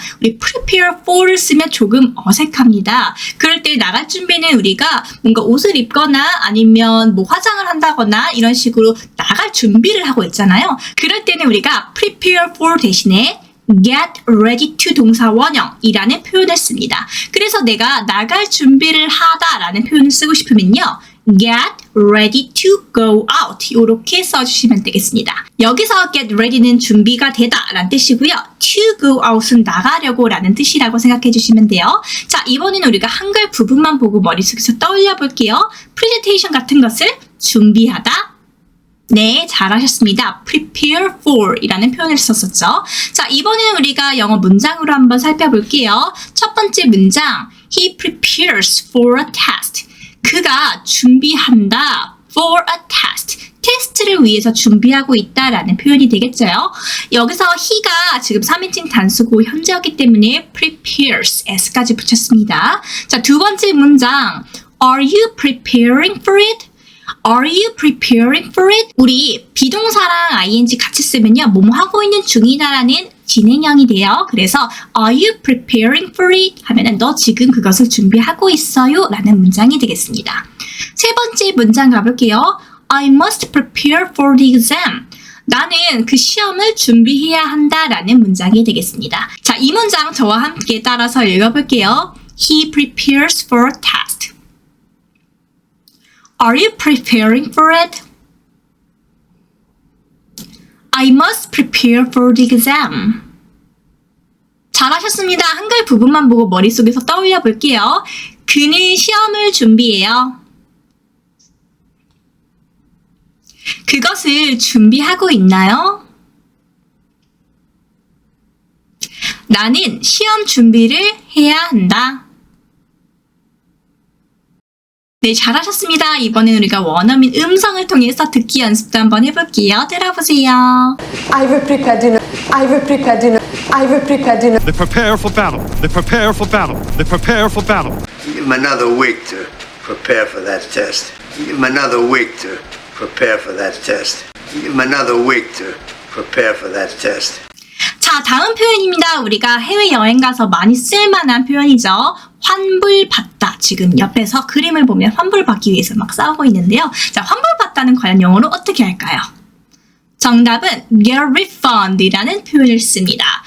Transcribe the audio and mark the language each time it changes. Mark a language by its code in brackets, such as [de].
[ko] 우리 prepare for를 쓰면 조금 어색합니다. 그럴 때 나갈 준비는 우리가 뭔가 옷을 입거나 아니면 뭐 화장을 한다거나 이런 식으로 나갈 준비를 하고 있잖아요. 그럴 때는 우리가 prepare for 대신에 get ready to 동사 원형이라는 표현을 씁니다. 그래서 내가 나갈 준비를 하다라는 표현을 쓰고 싶으면요. get [en] ready to go out [ko] 이렇게 써주시면 되겠습니다. 여기서 get ready는 준비가 되다 라는 뜻이고요. to go out은 나가려고 라는 뜻이라고 생각해 주시면 돼요. 자, 이번에는 우리가 한글 부분만 보고 머릿속에서 떠올려 볼게요. presentation 같은 것을 준비하다. 네, 잘하셨습니다. prepare for 이라는 표현을 썼었죠. 자, 이번에는 우리가 영어 문장으로 한번 살펴볼게요. 첫 번째 문장, [en] he prepares for a test. [ko] 그가 준비한다 [en] for a test. [ko] 테스트를 위해서 준비하고 있다라는 표현이 되겠죠. 여기서 he가 지금 3인칭 단수고 현재였기 때문에 prepares s까지 붙였습니다. 자, 두 번째 문장, [en] are you preparing for it? Are you preparing for it? [ko] 우리 비동사랑 ing 같이 쓰면요. 뭐뭐 하고 있는 중이다라는 진행형이 돼요. 그래서 [en] Are you preparing for it? [ko] 하면은 너 지금 그것을 준비하고 있어요? 라는 문장이 되겠습니다. 세 번째 문장 가볼게요. [en] I must prepare for the exam. [ko] 나는 그 시험을 준비해야 한다 라는 문장이 되겠습니다. 자, 이 문장 저와 함께 따라서 읽어볼게요. [en] He prepares for a test. Are you preparing for it? I must prepare for the exam. [ko] 잘하셨습니다. 한글 부분만 보고 머릿속에서 떠올려 볼게요. 그는 시험을 준비해요. 그것을 준비하고 있나요? 나는 시험 준비를 해야 한다. 네, 잘하셨습니다. 이번엔 우리가 원어민 음성을 통해서 듣기 연습도 한번 해볼게요. 들어보세요. [en] I've prepared dinner. I've prepared dinner. I've prepared dinner. They prepare for battle. They prepare for battle. They prepare for battle. Give him another week to prepare for that test. Give him another week to prepare for that test. Give him another week to prepare for that test. [ko] 자, 다음 표현입니다. 우리가 해외여행 가서 많이 쓸만한 표현이죠. 환불받다. 지금 옆에서 그림을 보면 환불받기 위해서 막 싸우고 있는데요. 자, 환불받다는 과연 영어로 어떻게 할까요? 정답은 get a refund 이라는 표현을 씁니다.